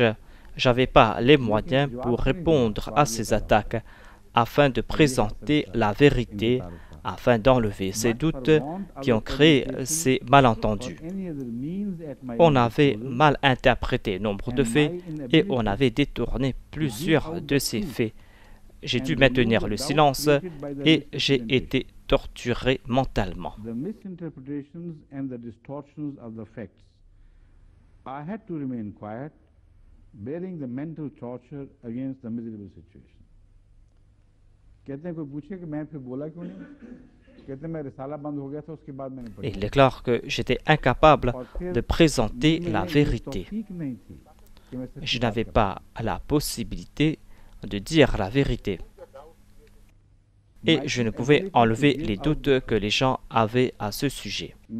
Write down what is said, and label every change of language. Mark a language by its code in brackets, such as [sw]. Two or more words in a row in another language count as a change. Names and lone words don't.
[fr] J'avais pas les moyens pour répondre à ces attaques afin de présenter la vérité afin d'enlever ces doutes qui ont créé ces malentendus. On avait mal interprété nombre de faits et on avait détourné plusieurs de ces faits. J'ai dû maintenir le silence et j'ai été torturé mentalement. [en] Bearing the mental torture against the miserable situation. [ur] کہتے ہیں کوئی پوچھے کہ میں پھر بولا کیوں نہیں? کہتے ہیں میں رسالہ بند ہو گیا تھا اس کے بعد میں نے پڑھا. [fr] Il déclare que j'étais incapable de présenter la vérité. Je n'avais pas la possibilité de dire la vérité. Et je ne pouvais enlever les doutes que les gens avaient à ce sujet.